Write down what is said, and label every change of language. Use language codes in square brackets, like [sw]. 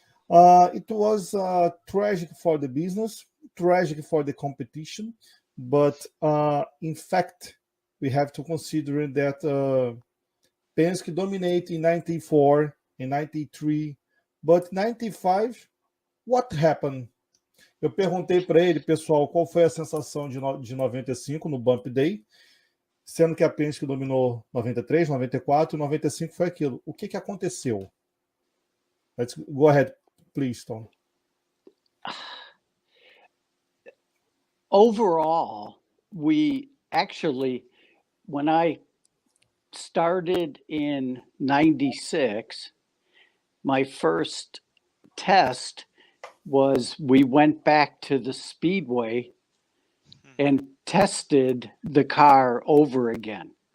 [en] It was tragic for the business, tragic for the competition, but in fact, we have to consider that Penske dominated in 94 and 93, but 95, what happened? [pt] Eu perguntei para ele, pessoal, qual foi a sensação de 95 no Bump Day, sendo que a Penske dominou 93, 94, 95 foi aquilo. O que aconteceu? [en] Let's go ahead, please, Tom. Overall, we actually, when I started in 96, my first test was we went back to the speedway and tested the car over again.